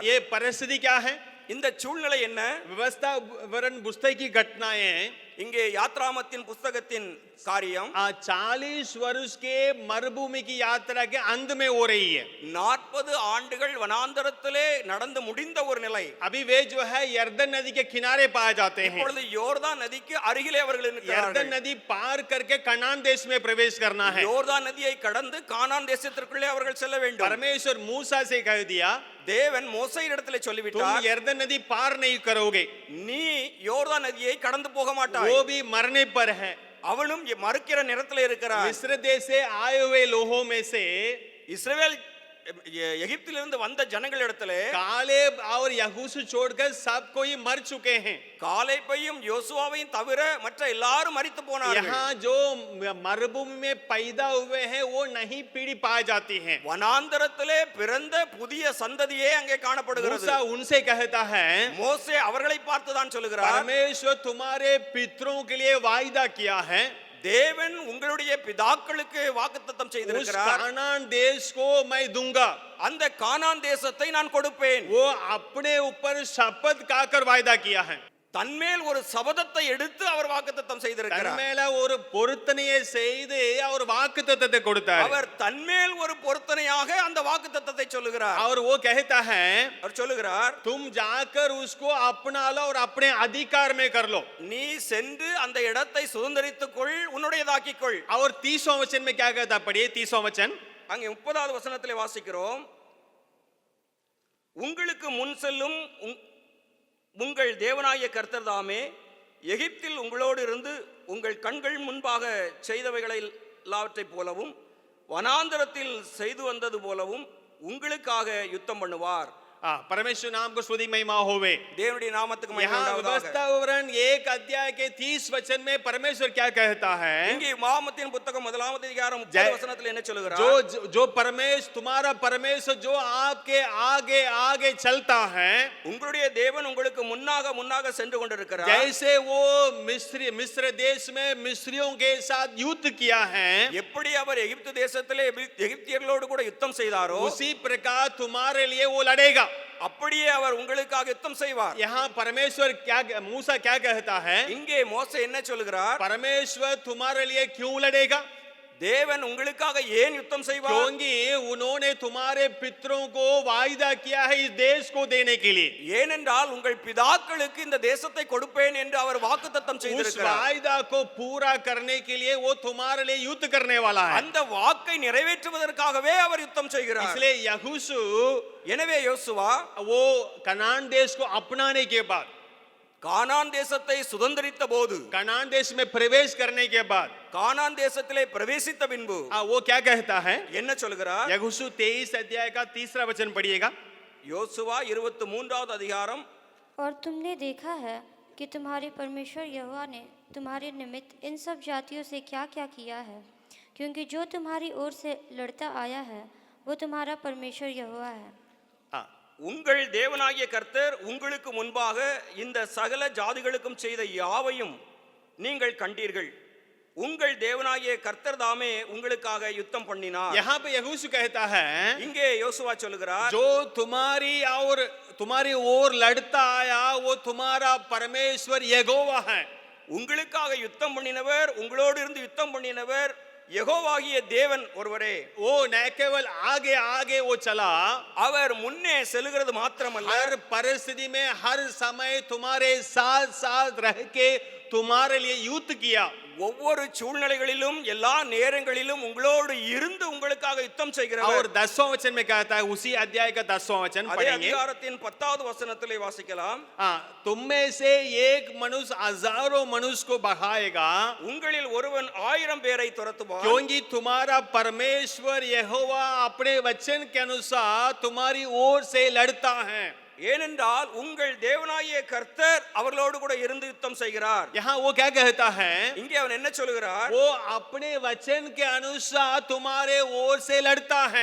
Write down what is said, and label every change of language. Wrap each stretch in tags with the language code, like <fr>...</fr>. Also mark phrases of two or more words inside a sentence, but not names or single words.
<hi>ये परिस्थिति क्या है?</hi> <ta>இந்த சூழ்நிலை என்ன?</ta> <hi>व्यवस्था विवरण पुस्तक की घटनाएं,</hi> <ta>இங்கே யாத்ராமத்தின் புஸ்தகத்தின் காரியம்</ta> <hi>40 वर्ष के मरुभूमि की यात्रा के अंत में हो रही है।</hi> <ta>40 ஆண்டுகள் வனாந்தரத்திலே நடந்து முடிந்த ஒரு நிலை.</ta> <hi>अभी वे जो है यर्दन नदी के किनारे पाए जाते हैं।</hi> <ta>இப்பொழுது யோர்தான் நதிக்கு அருகிலே அவர்கள்</ta> <hi>यर्दन</hi> <ta>இருக்கிறார்கள்.</ta> <hi>नदी पार करके कनान देश में प्रवेश करना है।</hi> <ta>யோர்தான் நதியை கடந்து கானான் தேசத்திற்குள்ளே அவர்கள் செல்ல வேண்டும்.</ta> <hi>परमेश्वर मूसा से कह दिया,</hi> <ta>தேவன் மோசேயிடத்திலே</ta> <hi>तुम</hi> <ta>சொல்லிவிட்டார்,</ta> <hi>यर्दन नदी पार नहीं करोगे,</hi> <ta>நீ யோர்தான் நதியை கடந்து போக மாட்டாய்.</ta> <hi>वो भी मरने पर है।</hi> <ta>அவளும் மறுக்கிற நிறத்திலே இருக்கிறார்.</ta> <hi>मिस्र देश से आए हुए लोगों में से</hi> <ta>இஸ்ரவேல் எகிப்திலிருந்து வந்த ஜனங்களிடத்திலே</ta> <hi>कालेब और यहोशू छोड़कर सब कोई मर चुके हैं।</hi> <ta>காலேபையும் யோசுவாவையும் தவிர மற்ற எல்லாரும் மரித்து போனார்கள்.</ta> <hi>यहाँ जो मरुभूमि में पैदा हुए हैं वो नहीं पीढ़ी पाई जाती हैं।</hi> <ta>வனாந்தரத்திலே பிறந்த புதிய சந்ததியே அங்கே காணப்படுகிறது.</ta> <hi>मूसा उनसे कहता है,</hi> <ta>மோசே அவர்களை பார்த்து தான் சொல்லுகிறார்,</ta> <hi>परमेश्वर तुम्हारे पितरों के लिए वायदा किया है,</hi> <ta>தேவன் உங்களுடைய பிதாக்களுக்கு வாக்குத்தத்தம்</ta> <hi>उस</hi> <ta>செய்திருக்கிறார்,</ta> <hi>कानान देश को मैं दूंगा।</hi> <ta>அந்த கானான் தேசத்தை நான் கொடுப்பேன்.</ta> <hi>वो अपने ऊपर शपथ खाकर वायदा किया है।</hi> <ta>தன்மேல் ஒரு சபதத்தை எடுத்து அவர் வாக்குத்தத்தம் செய்திருக்கிறார். தன்மேல ஒரு பொருத்தனையை செய்து அவர் வாக்குத்தத்தத்தை கொடுத்தார்। அவர் தன்மேல் ஒரு பொருத்தனையாக அந்த வாக்குத்தத்தத்தை சொல்லுகிறார்.</ta> <hi>और वो कहता है,</hi> <ta>அவர் சொல்லுகிறார்,</ta> <hi>तुम जाकर उसको अपना लो और अपने अधिकार में कर लो।</hi> <ta>நீ சென்று அந்த இடத்தை சுதந்தரித்துக் கொள், உன்னுடையதாக்கிக் கொள்.</ta> <hi>और 30वां वचन में क्या कहता, पढ़िए 30वां वचन।</hi> <ta>அங்கே 30வது வசனத்திலே வாசிக்கிறோம், உங்களுக்கு முன் செல்லும் உங்கள் தேவனாகிய கர்த்தர் தாமே எகிப்தில் உங்களோடு இருந்து உங்கள் கண்கள் முன்பாக செய்தவைகளை எல்லாவற்றைப் போலவும் வனாந்தரத்தில் செய்து வந்தது போலவும் உங்களுக்காக யுத்தம் பண்ணுவார்.</ta> <hi>परमेश्वर नाम को स्तुति महिमा होवे।</hi> <ta>தேவனுடைய நாமத்துக்கு மகிமை</ta> <hi>यहाँ</hi> <ta>உண்டாவதாக.</ta> <hi>व्यवस्था विवरण 1 अध्याय के 30 वचन में परमेश्वर क्या कहता है?</hi> <ta>இங்கே உபாகமத்தின் புத்தகம் 1 அதிகாரம் 30</ta> <hi>जय-</hi> <ta>வசனத்தில் என்ன சொல்லுகிறார்?</ta> <hi>जो परमेश्वर तुम्हारा परमेश्वर जो आपके आगे आगे चलता है,</hi> <ta>உங்களுடைய தேவன் உங்களுக்கு முன்னாக முன்னாக சென்று கொண்டிருக்கிறார்.</ta> <hi>जैसे वो मिस्र देश में मिस्रियों के साथ युद्ध किया है,</hi> <ta>எப்படி அவர் எகிப்து தேசத்திலே எகிப்தியர்களோடு கூட யுத்தம் செய்தாரோ</ta> <hi>उसी प्रकार तुम्हारे लिए वो लड़ेगा।</hi> <ta>அப்படியே அவர் உங்களுக்காக யுத்தம் செய்வார்.</ta> <hi>यहाँ परमेश्वर क्या मूसा क्या कहता है?</hi> <ta>இங்கே மோசே என்ன சொல்கிறார்?</ta> <hi>परमेश्वर तुम्हारे लिए क्यों लड़ेगा?</hi> <ta>தேவன் உங்களுக்காக ஏன் யுத்தம் செய்வார்?</ta> <hi>क्योंकि उन्होंने तुम्हारे पितरों को वायदा किया है इस देश को देने के लिए।</hi> <ta>ஏனென்றால் உங்கள் பிதாக்களுக்கு இந்த தேசத்தை கொடுப்பேன் என்று அவர் வாக்குத்தத்தம்</ta> <hi>उस</hi> <ta>செய்திருக்கிறார்.</ta> <hi>वायदा को पूरा करने के लिए वो तुम्हारे लिए युद्ध करने वाला है।</hi> <ta>அந்த வாக்கை நிறைவேற்றுவதற்காகவே அவர் யுத்தம் செய்கிறார்.</ta> <hi>इसलिए यहोशू</hi> <ta>எனவே யோசுவா</ta> <hi>वो कनान देश को अपनाने के बाद,</hi> <ta>கானான் தேசத்தை சுதந்தரித்த போது,</ta> <hi>कनान देश में प्रवेश करने के बाद</hi> <ta>கானான் தேசத்திலே பிரவேசித்த பின்பு</ta> <hi>वो क्या कहता है?</hi> <ta>என்ன சொல்கிறார்?</ta> <hi>यहोशू 23 अध्याय का 3रा वचन पढ़िएगा।</hi> <ta>யோசுவா 23வது அதிகாரம்.</ta> <hi>और तुमने देखा है कि तुम्हारे परमेश्वर यहोवा ने तुम्हारे निमित्त इन सब जातियों से क्या क्या किया है, क्योंकि जो तुम्हारी ओर से लड़ता आया है वो तुम्हारा परमेश्वर यहोवा है।</hi> <ta>உங்கள் தேவனாகிய கர்த்தர் உங்களுக்கு முன்பாக இந்த சகல ஜாதிகளுக்கும் செய்த யாவையும் நீங்கள் கண்டீர்கள். உங்கள் தேவனாகிய கர்த்தர் தாமே உங்களுக்காக யுத்தம் பண்ணினார்.</ta> <hi>यहाँ पे यहोशू कहता है</hi> <ta>இங்கே யோசுவா சொல்கிறார்,</ta> <hi>जो तुम्हारी ओर लड़ता आया वो तुम्हारा परमेश्वर यहोवा है।</hi> <ta>உங்களுக்காக யுத்தம் பண்ணினவர், உங்களோடு இருந்து யுத்தம் பண்ணினவர் யெகோவாகிய தேவன் ஒருவரே.</ta> <hi>वो न केवल आगे आगे वो चला,</hi> <ta>அவர் முன்னே செல்கிறது மாத்திரமல்ல,</ta> <hi>हर परिस्थिति में हर समय तुम्हारे साथ साथ रह के तुम्हारे लिए युद्ध किया।</hi> <ta>ஒவ்வொரு சூழ்நிலைகளிலும் எல்லா நேரங்களிலும் உங்களோடு இருந்து உங்களுக்காக யுத்தம்</ta> <hi>और</hi> <ta>செய்கிறவர்.</ta> <hi>10वां वचन में कहता है, उसी अध्याय का 10वां वचन</hi> <ta>அதே</ta> <hi>पढ़ेंगे।</hi> <ta>அதிகாரத்தின் 10வது வசனத்திலே வாசிக்கலாம்.</ta> <hi>तुम में से एक मनुष्य हजारों मनुष्य को बढ़ाएगा,</hi> <ta>உங்களில் ஒருவன் 1000 பேரை துரத்துவான்.</ta> <hi>क्योंकि तुम्हारा परमेश्वर यहोवा अपने वचन के अनुसार तुम्हारी ओर से लड़ता है।</hi> <ta>ஏனென்றால் உங்கள் தேவனாகிய கர்த்தர் அவர்களோடு கூட இருந்து யுத்தம் செய்கிறார்.</ta> <hi>यहाँ वो क्या कहता है?</hi> <ta>இங்கே அவன் என்ன சொல்கிறார்?</ta> <hi>वो अपने वचन के अनुसार तुम्हारे ओर से लड़ता है।</hi>